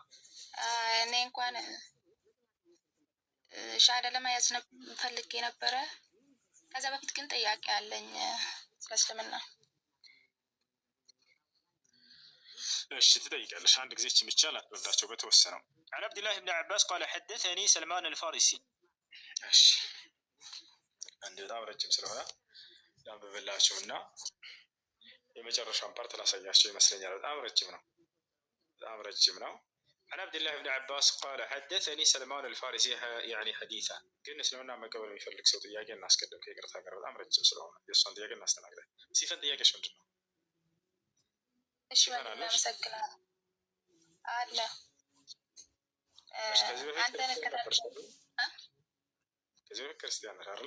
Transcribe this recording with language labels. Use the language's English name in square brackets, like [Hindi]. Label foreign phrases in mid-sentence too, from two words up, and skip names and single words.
[Amharic] እኔ እንኳን ሻሃዳ ለመያዝ ፈልጌ ነበረ። ከዛ በፊት ግን ጥያቄ አለኝ ስለ እስልምና። እሺ ትጠይቃለሽ። አንድ ጊዜ ብቻ ላትወዳቸው በተወሰነው [Arabic] عن عبد الله بن عباس قال حدثني [Amharic] سلمان الفارسي እሺ አንድ በጣም ረጅም ስለሆነ ላንብብላችሁና የመጨረሻውን ፓርት ላሳያችሁ ይመስለኛል። በጣም ረጅም ነው። [Arabic] عن عبد الله بن عباس قال حدثني سلمان الفارسي يعني حديثا [Amharic] ግን እስልምና መቀበል የሚፈልግ ሰው ጥያቄ እናስቀድም ከይቅርታ ጋር በጣም ረጅም ስለሆነ የእሷን ጥያቄ እናስተናግዳለን። ሲፈን ጥያቄሽ ምንድን ነው? እሺ አመሰግናለሁ። አለ ከዚህ በፊት ክርስቲያን ነሽ አይደለ?